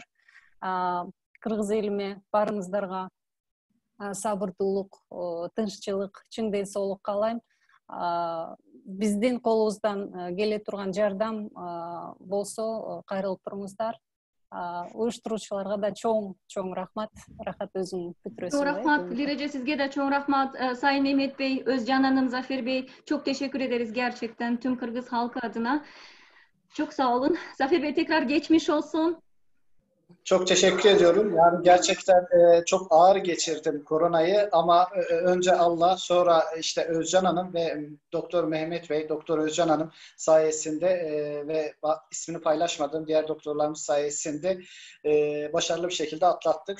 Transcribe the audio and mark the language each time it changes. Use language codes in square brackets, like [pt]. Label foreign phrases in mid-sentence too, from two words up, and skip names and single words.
[ky] Кыргыз элиме баарыңыздарга сабырдуулук, тынччылык, чың ден соолук каалайм. Биздин колубуздан келе турган жардам болсо кайрылып туруңуздар. Уюштуруучуларга да чоң рахмат. Рахат өзүң бүтүрөсүң. Чоң рахмат. Лиреже сизге да чоң рахмат. [tr] Сайын Мехмет Бей, Özcan Hanım, Zafer Bey, çok teşekkür ederiz gerçekten tüm Kırgız halkı adına. Çok sağ olun. Zafer Bey tekrar geçmiş olsun. Çok teşekkür ediyorum. Yani gerçekten çok ağır geçirdim koronayı ama önce Allah, sonra işte Özcan Hanım ve Doktor Mehmet Bey, Doktor Özcan Hanım sayesinde ve ismini paylaşmadığım diğer doktorlarımız sayesinde başarılı bir şekilde atlattık.